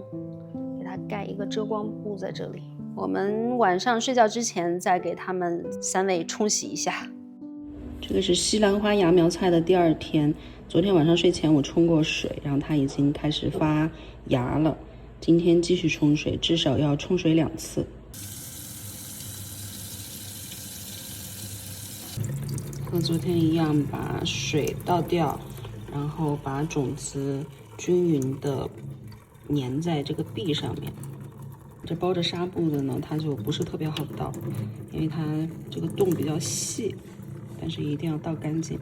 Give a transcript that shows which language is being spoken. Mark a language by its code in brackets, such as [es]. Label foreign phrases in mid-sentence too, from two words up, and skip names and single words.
[zh] 給它蓋一個遮光布在這裡，我們晚上睡覺之前再給他們3位沖洗一下。這個是西蘭花芽苗菜的第2天，昨天晚上睡前我沖過水，然後它已經開始發芽了。今天繼續沖水，至少要沖水2 次。和昨天一樣，把水倒掉，然後把種子均勻的粘在這個壁上面。這包着紗布的呢，它就不是特別好倒，因為它這個洞比較細，但是一定要倒乾淨。